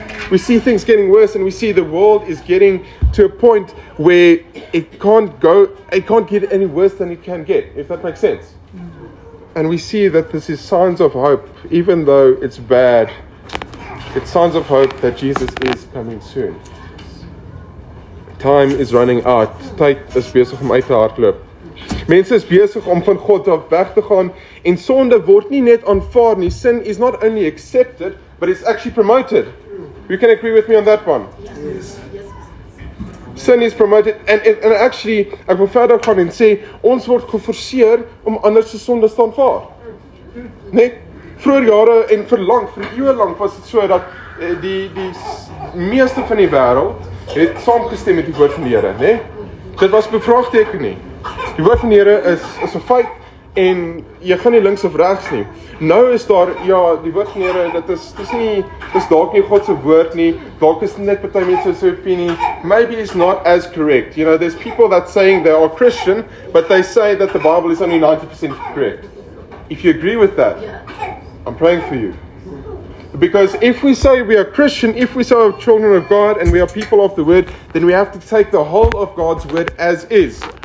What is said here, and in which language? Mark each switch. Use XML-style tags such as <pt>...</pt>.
<en>We see things getting worse, and we see the world is getting to a point where it can't get any worse than it can get, if that makes sense. And we see that this is signs of hope, even though it's bad. It's signs of hope that Jesus is coming soon. Time is running out.</en> <af>Tyd is besig om uit te hardloop. Mense is besig om van God af weg te gaan, en sonde word nie net aanvaar nie.</af> <en>Sin is not only accepted, but it's actually promoted. You can agree with me on that one? Yes. Sin is promoted, and actually,</en> <af>ek wil verder gaan en sê, ons word geforseer om ander se sonde te aanvaar. Nee? Vroeger jare en vir eeue lank was dit so dat die meeste van die wêreld het saamgestem met die woord van die Here, nee? Dit was bevraagteken nie. Die woord van die Here is 'n feit, en jy gaan nie links of regs nie. Nou is daar, die woord van die Here, dis dalk nie God se woord nie, dalk is net party mense se opinie,</af> <en>maybe it's not as correct. You know, there's people that saying they are Christian, but they say that the Bible is only 90% correct. If you agree with that, I'm praying for you. Because if we say we are Christian, if we say we are children of God, and we are people of the word, then we have to take the whole of God's word as is.</en>